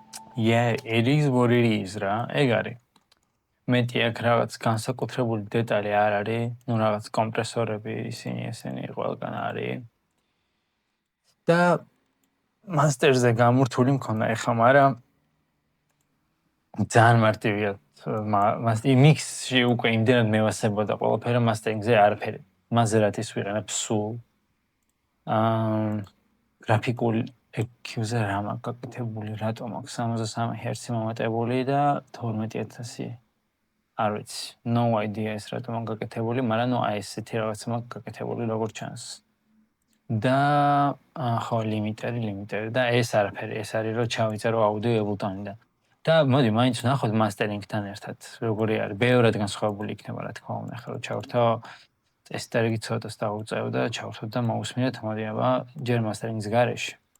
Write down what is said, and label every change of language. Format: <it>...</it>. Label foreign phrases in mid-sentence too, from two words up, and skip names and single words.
<en>Yeah, it is what it is</en> <ka>რა. ეგ არის. მეტი აქ რაღაც განსაკუთრებული დეტალი არ არის, ну რაღაც კომპრესორები ისინი ყველგან არის. და მასტერზე გამურთული მქონდა ეხლა, მაგრამ ძალიან მარტივია. მიქსში უკვე იმდენად მევასებოდა ყველაფერი, მასტერინგზე არაფერი. მასზე რაც ის ვიყენებ სულ. გრაფიკულ EQ-ზე რა მაქვს გაკეთებული, რატომ აქვს 63 Hz მომატებული და 12000. არ ვიცი,</ka> <en>no idea</en> <ka>ეს რატომ აქვს გაკეთებული, მაგრამ ნუ აი ესეთი რაღაცა მაქვს გაკეთებული როგორც ჩანს. და ხო ლიმიტერი და ეს არაფერი, ეს არის რომ ჩავიწერო აუდიო Ableton-დან. და მოდი მაინც ვნახოთ მასტერინგთან ერთად, როგორი არის. ბევრად განსხვავებული იქნება რა თქმა უნდა, ახლა რომ ჩავერთო ტესტერი ცოტას დავუწევ და ჩავერთო და მოусმინეთ, მოდი აბა ჯერ მასტერინგის გარეშე.</ka>